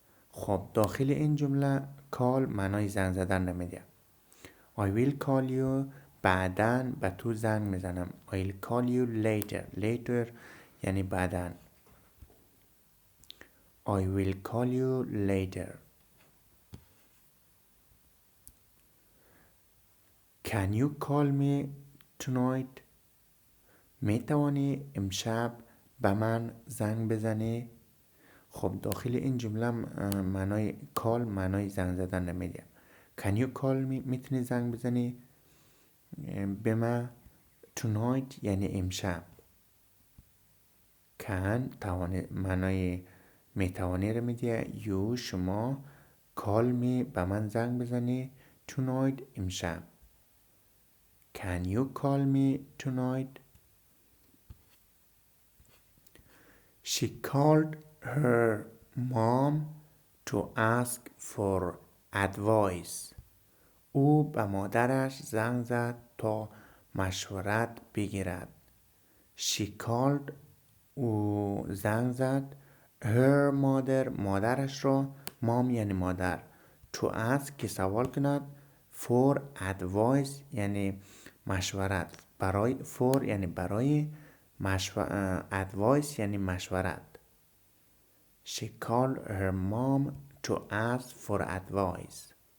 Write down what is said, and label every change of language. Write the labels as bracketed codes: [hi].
[fa] خب داخل این جمله call معنای زنگ زدن نمیده. [en] I will call you [fa] بعداً به تو زنگ میزنم. [en] I will call you later [fa] یعنی بعداً. [en] I will call you later. Can you call me tonight? [fa] می توانی امشب به من زنگ بزنی؟ خب داخل این جمله معنای کال معنای زنگ زدن نمیده. [en] Can you call me [fa] میتونی زنگ بزنی به من؟ Tonight یعنی امشب. Can معنای میتوانی رو میده. You شما [en] call me [fa] به من زنگ بزنی tonight امشب. [en] Can you call me tonight? She called her mom to ask for advice. [fa] او به مادرش زنگ زد تا مشورت بگیرد. [en] She called [fa] او زنگ زد [en] her mother [fa] مادرش را mom یعنی مادر [en] to ask [fa] که سوال کند [en] for advice [fa] یعنی مشورت برای for یعنی برای advice یعنی مشورت. [en] She called her mom to ask for advice.